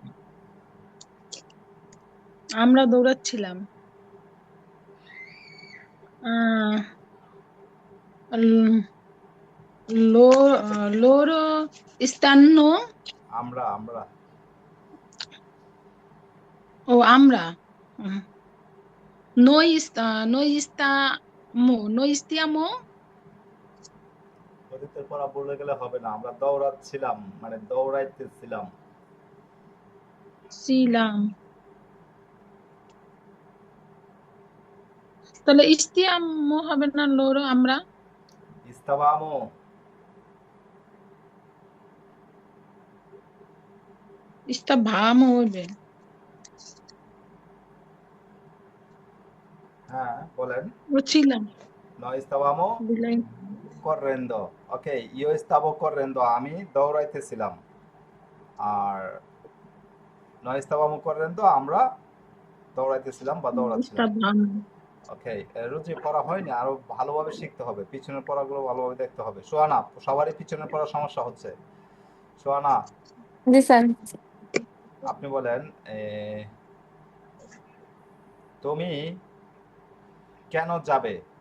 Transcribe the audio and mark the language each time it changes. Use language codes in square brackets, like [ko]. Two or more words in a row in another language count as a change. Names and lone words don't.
[bn] আমরা দৌড়াচ্ছিলাম। [it] আহ, ল- loro stanno. [bn] আমরা আমরা [it] আমরা noi stiamo [bn] অতীতের পড়া বলে গেলে হবে না। আমরা দৌড়াচ্ছিলাম মানে দৌড়াইতেছিলাম। ছিলাম। তাহলে stiamo হবে না লোরো আমরা? [it] ইস্তাবামো, [bn] stavamo হবে। হ্যাঁ বলেন। ও ছিলাম। [es] No estábamos [bn] বিলাই। [es] corriendo. Ok, yo estaba corriendo, [bn] আমি দৌড়াইতেছিলাম। [es] আর no estábamos corriendo, [bn] আমরা দৌড়াইতেছিলাম বা দৌড়াচ্ছিলাম। [it] stavamo। [bn] ওকে, রুচি পড়া হয়নি, আরো ভালোভাবে শিখতে হবে, পিছনের পড়াগুলো ভালোভাবে দেখতে হবে। সোহানা, সবারই পিছনের পড়া সমস্যা হচ্ছে। সোহানা, জি স্যার। আপনি বলেন, তুমি কেন যাবে?